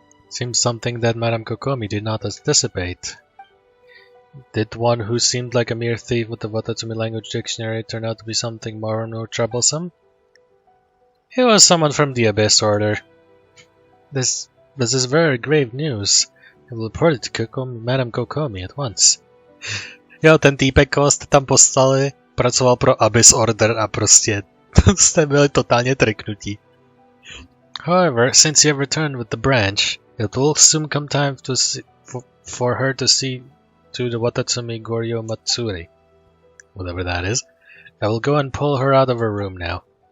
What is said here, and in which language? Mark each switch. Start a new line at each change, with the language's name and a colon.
English: Seems something that Madame Kokomi did not anticipate. Did one who seemed like a mere thief with the Watatsumi language dictionary turn out to be something more troublesome? It was someone from the Abyss Order. This is very grave news. I will report it to Madame Kokomi at once.
Czech: Jo, ten týpek, koho jste tam poslali, pracoval pro Abyss Order a prostě jste byli totálně triknutí.
English: However, since you have returned with the branch, it will soon come time for her to see to the Watatsumi Goryo Matsuri. Whatever that is. I will go and pull her out of her room now.